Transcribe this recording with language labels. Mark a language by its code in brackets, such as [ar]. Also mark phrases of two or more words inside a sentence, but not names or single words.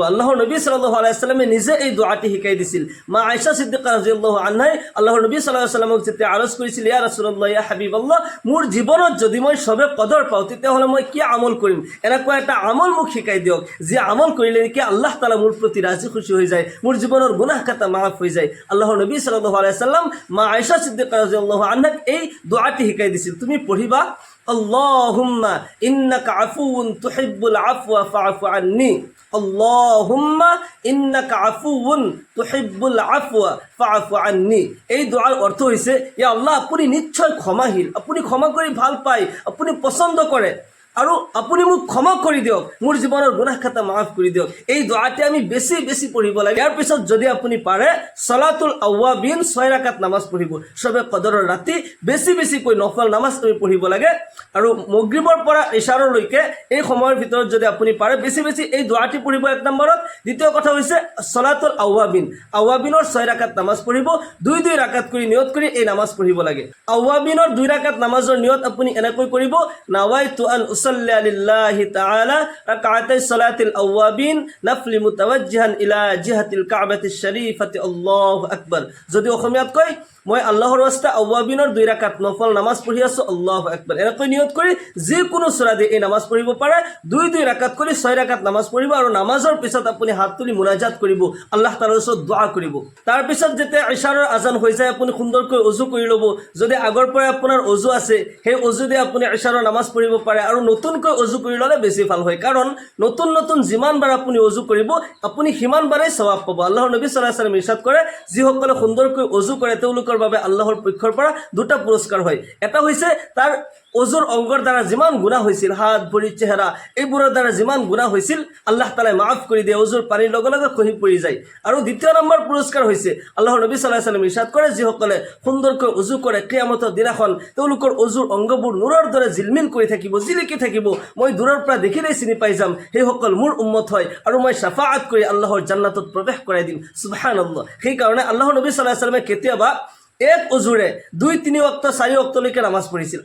[as] আল্লাহৰ নবী [ar] صلى الله عليه وسلم [as] নিজে এই দোৱাটি শিকাই দিছিল। মা আয়েশা সিদ্দিকা [ar] رضي الله عنها [as] আল্লাহৰ নবী [ar] صلى الله عليه وسلم [as] যেতিয়া আৰজ কৰিছিল, [ar] يا رسول الله، يا حبيب الله, [as] মোৰ জীৱনত যদি মই সবে কদৰ পাওঁ, তেতিয়াহ'লে মই কি আমল কৰিম? এনেকুৱা এটা আমল মোক শিকাই দিয়ক, যি আমল কৰিলে নেকি আল্লাহ তাআলা মোৰ প্ৰতি ৰাজি খুশি হৈ যায়, মোৰ জীৱনৰ গুনাহ খাতা মাফ হৈ যায়। আল্লাহৰ নবী [ar] صلى الله عليه وسلم [as] মা আয়েশা সিদ্দিকা [ar] رضي الله عنها [as] এই দোৱাটি শিকাই দিছিল। তুমি পঢ়িবা, [ar] اللهم إنك عفو تحب العفو فاعف عني، اللهم إنك عفو تحب العفو فاعف عني. [as] এই দোয়াৰ অৰ্থ হৈছে, [ar] يا الله, [as] আপুনি নিশ্চয় ক্ষমাশীল, আপুনি ক্ষমা কৰি ভাল পায়, আপুনি পছন্দ কৰে, আৰু আপুনি মোক ক্ষমা কৰি দিয়ক, মোৰ জীৱনৰ গুনাহ খাতা মাফ কৰি দিয়ক। এই দোৱাটি আমি বেছি বেছি পঢ়িব লাগে। ইয়াৰ পিছত যদি আপুনি পাৰে [ar] صلاة الأوابين [as] 6 ৰাকাত নামাজ পঢ়িব। সবে কদৰৰ ৰাতি বেছি বেছিকৈ নফল নামাজ আমি পঢ়িব লাগে। আৰু মাগৰিবৰ পৰা ইশাৰলৈকে এই সময়ৰ ভিতৰত যদি আপুনি পাৰে বেছি বেছি এই দোৱাটি পঢ়িব 1 নম্বৰত। দ্বিতীয় কথা হৈছে [ar] صلاة الأوابين, [as] আৱাবিনৰ 6 ৰাকাত নামাজ পঢ়িব। 2 ৰাকাত কৰি নিয়ত কৰি এই নামাজ পঢ়িব লাগে। আৱাবিনৰ 2 ৰাকাত নামাজৰ নিয়ত আপুনি এনেকৈ কৰিব, [ar] نويت أن أصلي لله تعالى ركعتي صلاة الأوابين نفلا متوجها إلى جهة الكعبة الشريفة الله أكبر. [as] যদি অসমীয়াত কয় মই আল্লাহৰ ৰাস্তা আওয়াবিনৰ 2 ৰাকাত নফল নামাজ পঢ়ি আছো, [ar] الله أكبر. [as] এনেকৈ নিয়ত কৰি যিকোনো সূৰা দি এই নামাজ পঢ়িব পাৰে। 2 ৰাকাত কৰি 6 ৰাকাত নামাজ পঢ়িব আৰু নামাজৰ পিছত আপুনি হাত তুলি মুনাজাত কৰিব, আল্লাহ তাআলাৰ ওচৰত দোয়া কৰিব। তাৰ পিছত যেতিয়া ইশাৰৰ আজান হৈ যায় আপুনি সুন্দৰকৈ ওযু কৰি ল'ব। যদি আগৰ পৰা আপোনাৰ ওযু আছে সেই ওযু দি আপুনি ইশাৰৰ নামাজ পঢ়িব পাৰে আৰু নতুনকৈ ওযু কৰি ল'লে বেছি ভাল হয়, কাৰণ নতুন নতুন যিমানবাৰ আপুনি ওযু কৰিব আপুনি সিমানবাৰেই সওয়াব পাব। আল্লাহৰ নবী [ar] صلى الله عليه وسلم [as] ইৰশাদ কৰে যিসকলে সুন্দৰকৈ ওযু কৰে তেওঁলোকৰ বাবে আল্লাহৰ পক্ষৰ পৰা 2টা পুৰস্কাৰ হয়। এটা হৈছে তাৰ ওজুৰ অংগৰ দ্বাৰা যিমান গুনাহ হৈছিল, হাত ভৰি চেহাৰা এইবোৰৰ দ্বাৰা যিমান গুনাহ হৈছিল আল্লাহ তাআলাই মাফ কৰি দিয়ে, ওজুৰ পানীৰ লগে লগে খহি পৰি যায়। আৰু দ্বিতীয় নম্বৰ পুৰস্কাৰ হৈছে আল্লাহৰ নবী [ar] صلى الله عليه وسلم [as] ইৰশাদ কৰে যিসকলে সুন্দৰকৈ ওযু কৰে কিয়ামতৰ দিনাখন তেওঁলোকৰ ওজুৰ অংগবোৰ নূৰৰ দৰে জিলমিল কৰি থাকিব, জিলিকি থাকিব, মই দূৰৰ পৰা দেখিলেই চিনি পাই যাম সেইসকল মোৰ উম্মত হয় আৰু মই শাফাআত কৰি আল্লাহৰ জান্নাতত প্ৰৱেশ কৰাই দিম। সুবহানাল্লাহ। সেইকাৰণে আল্লাহৰ নবী [ar] صلى الله عليه وسلم [as] কেতিয়াবা এক ওজুৰে 2-3 ওয়াক্ত 4 ওয়াক্তলৈকে নামাজ পঢ়িছিল।